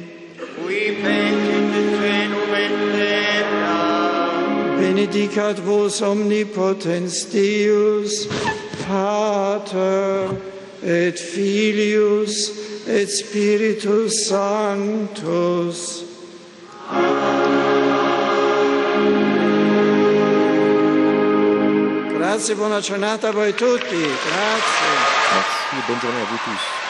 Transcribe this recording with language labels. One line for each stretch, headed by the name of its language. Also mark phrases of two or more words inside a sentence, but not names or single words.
Latin: qui fecit celum et terra. Benedicat vos omnipotens Deus, Pater et Filius et Spiritus Sanctus.
Italian: Grazie, buona giornata a voi tutti. Grazie.
French: Merci, bonne journée à vous tous.